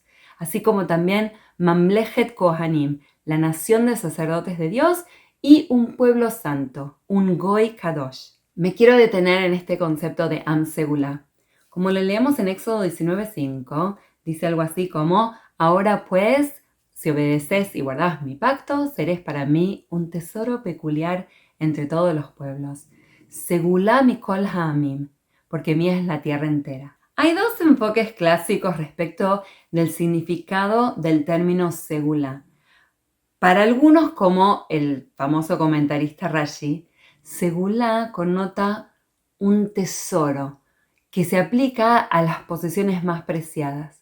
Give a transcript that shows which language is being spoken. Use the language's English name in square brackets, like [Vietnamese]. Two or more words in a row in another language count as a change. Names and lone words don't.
[Spanish] Así como también [Hebrew] ממלכת כהנים, [Spanish] la nación de sacerdotes de Dios, y un pueblo santo, un [Hebrew] גוי קדוש. [Spanish] Me quiero detener en este concepto de [Hebrew] עם סגולה. [Spanish] Como lo leemos en Éxodo 19:5, dice algo así como: ahora pues, Si obedeces y guardás mi pacto, seréis para mí un tesoro peculiar entre todos los pueblos. [Hebrew] סגולה מכל העמים, [Spanish] porque mía es la tierra entera. Hay dos enfoques clásicos respecto del significado del término segulá. Para algunos, como el famoso comentarista Rashi, segulá connota un tesoro que se aplica a las posesiones más preciadas.